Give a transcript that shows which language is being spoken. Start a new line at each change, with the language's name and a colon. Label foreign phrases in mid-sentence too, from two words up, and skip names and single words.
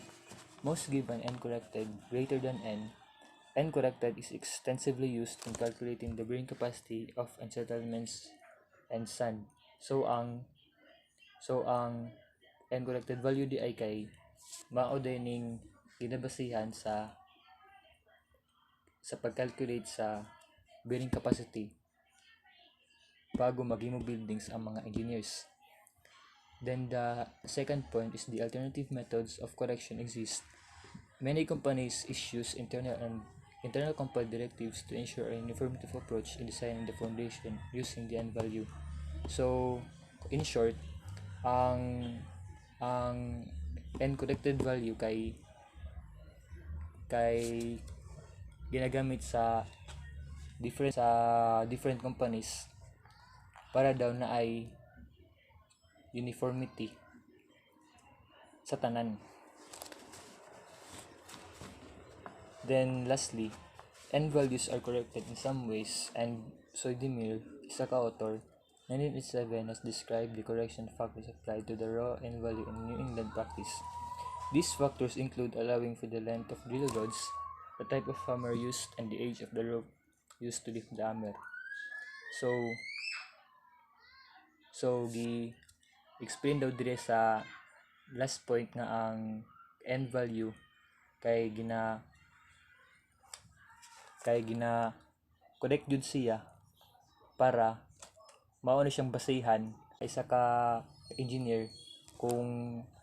English: Most give an n corrected greater than n. N corrected is extensively used in calculating the bearing capacity of unsettlements and sand.
Cebuano: So ang
English: n corrected value
Cebuano: di ay kay mao dining ginabasihan sa pag-calculate sa
English: bearing capacity
Cebuano: bago maghimo buildings ang mga engineers.
English: Then the second point is the alternative methods of correction exist. Many companies issues internal compiled directives to ensure a uniformity of approach in designing the foundation using the n value. So in short,
Cebuano: ang
English: n corrected value
Cebuano: kay ginagamit sa
English: different companies
Cebuano: para daw na ay uniformity sa tanan.
English: Then lastly, n values are corrected in some ways, and Soydemir, isa ka-author, 1987 has described the correction factors applied to the raw n value in New England practice. These factors include allowing for the length of drill rods, the type of hammer used, and the age of the rope used to lift the hammer.
Cebuano: So gi-explain daw dire sa
English: last point
Cebuano: nga ang
English: n value
Cebuano: kay gina correct jud siya para mao na siyang basihan isa ka engineer kung